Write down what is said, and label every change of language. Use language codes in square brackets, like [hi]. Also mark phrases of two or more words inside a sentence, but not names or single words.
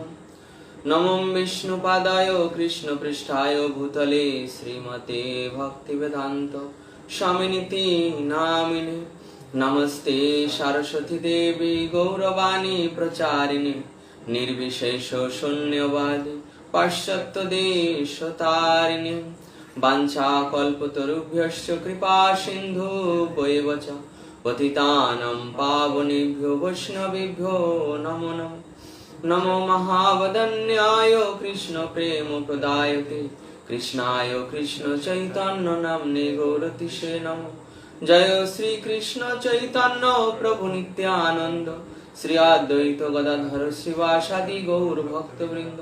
[sa] নমো বিষ্ণুপাদায় কৃষ্ণপৃষ্ঠায় ভূতলে শ্রীমতে ভক্তিবেদান্ত স্বামিনিতি নামিনে। নমস্তে সরস্বতী দেবী গৌরবাণী প্রচারিণী নির্বিশেষ শূন্যবাদী পাশ্চাত্য দেশতারিণী। বাঞ্ছাকল্পতরুভ্যশ্চ কৃপা সিন্ধুভ্যেব চ পতিতানাং পাবনেভ্যো বৈষ্ণবেভ্যো নমো নমঃ। নমো মহাবদন্যায় কৃষ্ণ প্রেম প্রদায়তে কৃষ্ণায় কৃষ্ণ চৈতন্য নাম্নে গৌরতিষে নমঃ। জয় শ্রী কৃষ্ণ চৈতন্য প্রভু নিত্যানন্দ শ্রী অদ্বৈত গদাধর শ্রীবাসাদি গৌর ভক্তবৃন্দ।